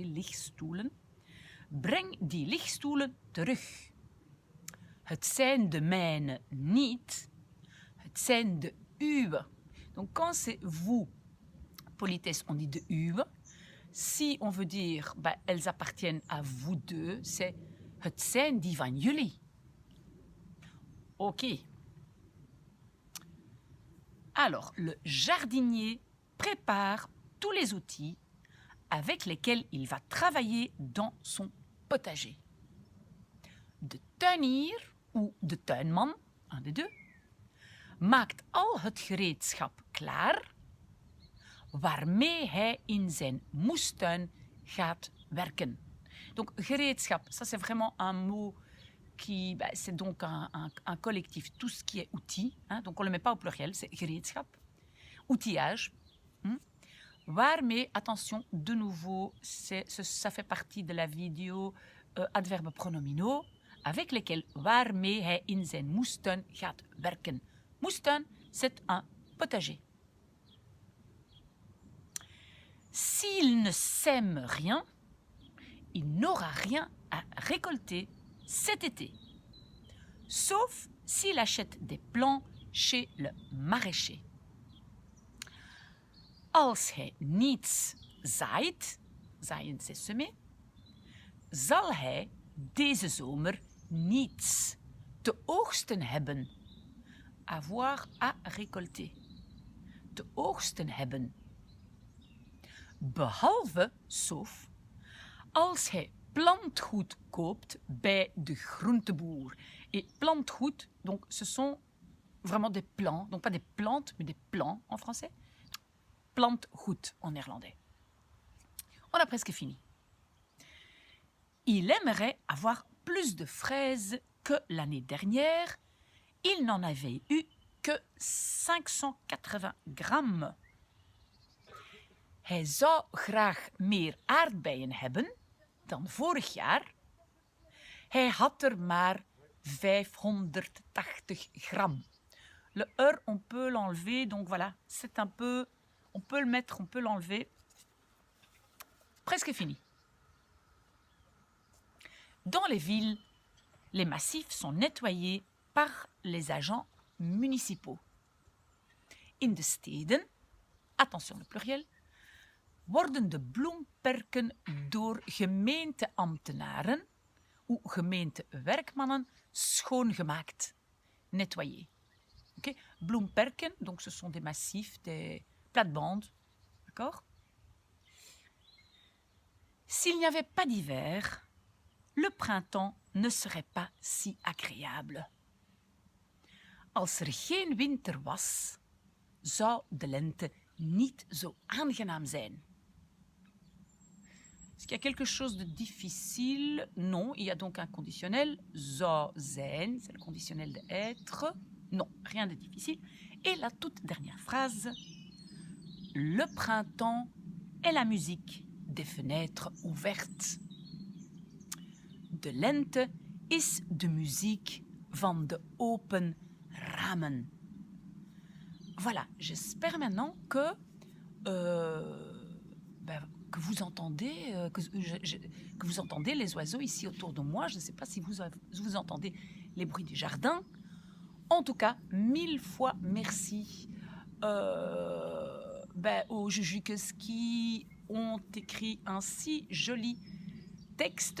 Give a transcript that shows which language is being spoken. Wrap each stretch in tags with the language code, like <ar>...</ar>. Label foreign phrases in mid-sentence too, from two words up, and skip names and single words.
<nl>Lichtstoelen. Breng die lichtstoelen terug. Het zijn de mijne niet. Het zijn de uwe.</nl> <fr>Donc, quand c'est vous, politesse, on dit</fr> <nl>de uwe.</nl> <fr>Si on veut dire, elles appartiennent à vous deux, c'est</fr> <nl>het zijn die van jullie.</nl> <fr>Ok. Alors, le jardinier prépare tous les outils avec lesquels il va travailler dans son potager.</fr> <nl>De tuinier ou de tuinman,</nl> <fr>un des deux,</fr> <nl>maakt al het gereedschap klaar waarmee hij in zijn moestuin gaat werken.</nl> <fr>Donc, gereedschap, ça c'est vraiment un mot qui, c'est donc un collectif, tout ce qui est outil, donc on ne le met pas au pluriel, c'est gereedschap, outillage.</fr> <nl>Waarmee,</nl> <fr>attention, de nouveau, ça fait partie de la vidéo adverbes pronominaux, avec lesquels</fr> <nl>waarmee hij in zijn moestuin gaat werken. Moestuin,</nl> <fr>c'est un potager. S'il ne sème rien, il n'aura rien à récolter cet été. Sauf s'il achète des plants chez le maraîcher.</fr> <nl>Als hij niets zaait, zaaien</nl> <fr>c'est semer,</fr> <nl>zal hij deze zomer niets te oogsten hebben.</nl> <fr>Avoir à récolter.</fr> <nl>Te oogsten hebben. Behalve, sauf, als hij plantgoed koopt bij de groenteboer.</nl> <fr>Et plantgoed, donc ce sont vraiment des plants, donc pas des plantes, mais des plants en français. Plantgoed en néerlandais. On a presque fini. Il aimerait avoir plus de fraises que l'année dernière. Il n'en avait eu que 580 grammes.</fr> <nl>Hij zou graag meer aardbeien hebben dan vorig jaar. Hij had er maar 580 grammes.</nl> <fr>Le er, on peut l'enlever, donc voilà, c'est un peu, on peut le mettre, on peut l'enlever. Presque fini. Dans les villes, les massifs sont nettoyés par les agents municipaux.</fr> <nl>In de steden,</nl> <fr>attention le pluriel,</fr> <nl>worden de bloemperken door gemeenteambtenaren ou gemeentewerkmannen schoongemaakt,</nl> <fr>nettoyés. Okay? Bloemperken, donc ce sont des massifs, des plates-bandes, d'accord? S'il n'y avait pas d'hiver, le printemps ne serait pas si agréable.</fr> <nl>Als er geen winter was, zou de lente niet zo aangenaam zijn.</nl> <fr>Est-ce qu'il y a quelque chose de difficile? Non, il y a donc un conditionnel.</fr> <nl>So sein,</nl> <fr>c'est le conditionnel de être. Non, rien de difficile. Et la toute dernière phrase. Le printemps est la musique des fenêtres ouvertes.</fr> <nl>De lente is de muziek van de open ramen.</nl> <fr>Voilà, j'espère maintenant que que vous entendez, que vous entendez les oiseaux ici autour de moi. Je ne sais pas si vous entendez les bruits du jardin. En tout cas, 1000 fois merci aux Jujuques qui ont écrit un si joli texte.</fr>